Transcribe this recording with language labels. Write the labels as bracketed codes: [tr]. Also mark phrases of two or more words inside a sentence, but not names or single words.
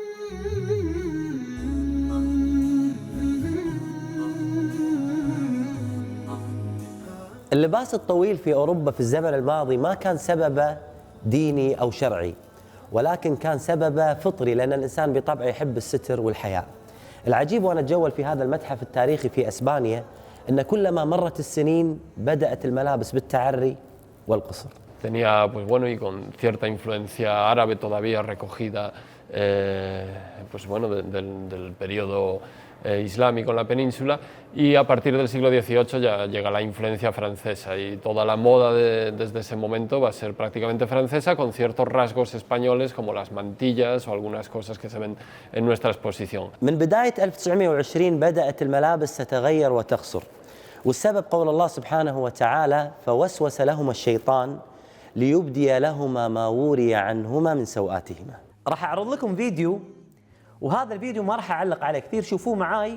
[ar] اللباس الطويل في أوروبا في الزمن الماضي ما كان سببه ديني أو شرعي، ولكن كان سببه فطري، لأن الإنسان بطبعه يحب الستر والحياء. العجيب وأنا أتجول في هذا المتحف التاريخي في أسبانيا أن كلما مرت السنين بدأت الملابس بالتعري والقصر. [es] Tenía, pues bueno, y con cierta influencia árabe todavía recogida, pues bueno, del periodo islámico en la península, y a partir del siglo XVIII ya llega la influencia francesa y toda la moda desde ese momento va a ser prácticamente francesa, con ciertos rasgos españoles como las mantillas o algunas cosas que se ven en nuestra exposición. [ar] من بداية 1920 بدأت الملابس تتغير وتقصر، والسبب قول الله سبحانه وتعالى: فوسوس لهما الشيطان ليبدي لهما ما وري عنهما من سوآتهما. راح أعرض لكم فيديو، وهذا الفيديو ما راح أعلق عليه كثير، شوفوه معاي.